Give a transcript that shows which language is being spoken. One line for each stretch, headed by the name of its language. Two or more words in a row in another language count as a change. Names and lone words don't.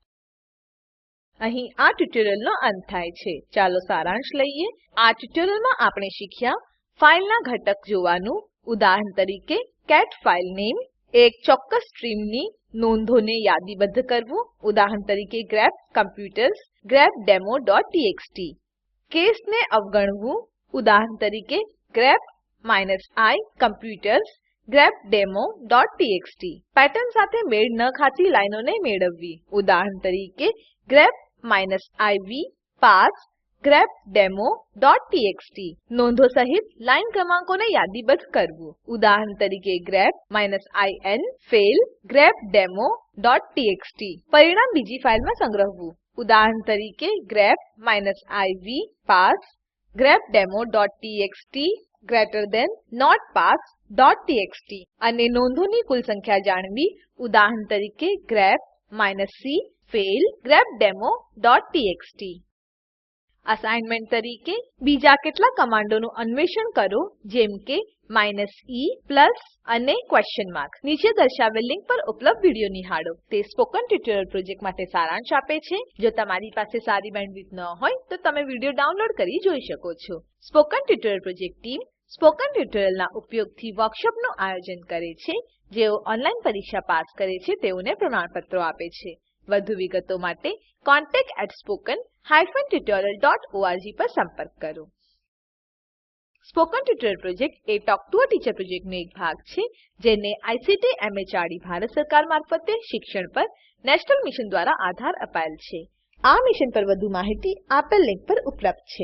Gujarati: અહીં આ ટ્યુટોરીયલનો અંત થાય છે. ચાલો સારાંશ લઈએ. આ ટ્યુટોરીયલમાં આપણે શીખ્યા ફાઈલના ઘટક જોવાનું. ઉદાહરણ તરીકે cat
English: file name,
Gujarati: એક ચોક્કસ સ્ટ્રીમની નોંધોને યાદીબદ્ધ કરવું. ઉદાહરણ તરીકે grep computers grepdemo.txt. કેસને અવગણવું. ઉદાહરણ તરીકે grep -i computers grepdemo.txt. પેટર્ન સાથે મેળ ન ખાતી લાઈનોને મેળવવી. ઉદાહરણ તરીકે grep -iv pass grepdemo.txt. નોંધો સહિત લાઈન ક્રમાંકોને યાદીબદ્ધ કરવું. ઉદાહરણ તરીકે grep -in fail grepdemo.txt. પરિણામ બીજી ફાઈલમાં સંગ્રહવું. ઉદાહરણ તરીકે grep -iv pass grepdemo.txt
English: greater than
Gujarati: notpass.txt. અને નોંધોની કુલ સંખ્યા જાણવી. ઉદાહરણ તરીકે grep -c fail grepdemo.txt. અસાઇનમેન્ટ તરીકે બીજા કેટલાક કમાન્ડોનું અન્વેષણ કરો જેમ કે -e પ્લસ અને
English: question mark.
Gujarati: નીચે દર્શાવેલ લિંક પર ઉપલબ્ધ વિડીયો નિહાળો. તે સ્પોકન ટ્યુટોરીયલ પ્રોજેક્ટ માટે સારાંશ આપે છે. જો તમારી પાસે સારી બેન્ડવિડ્થ ન હોય તો તમે વિડીયો ડાઉનલોડ કરી જોઈ શકો છો. સ્પોકન ટ્યુટોરીયલ પ્રોજેક્ટ ટીમ સ્પોકન ટ્યુટોરીયલના ઉપયોગથી વર્કશોપનું આયોજન કરે છે. જેઓ ઓનલાઈન પરીક્ષા પાસ કરે છે તેઓને પ્રમાણપત્રો આપે છે. વધુ વિગતો માટે contact@spoken-tutorial.org પર સંપર્ક કરો. સ્પોકન ટ્યુટોરીયલ પ્રોજેક્ટ એ ટોક ટુ અ ટીચર પ્રોજેક્ટનો એક ભાગ છે જેને આઈસીટી એમએચઆરડી ભારત સરકાર મારફતે શિક્ષણ પર
English: national mission
Gujarati: દ્વારા આધાર અપાયેલ છે. આ મિશન પર વધુ માહિતી આપેલ લિંક પર ઉપલબ્ધ છે.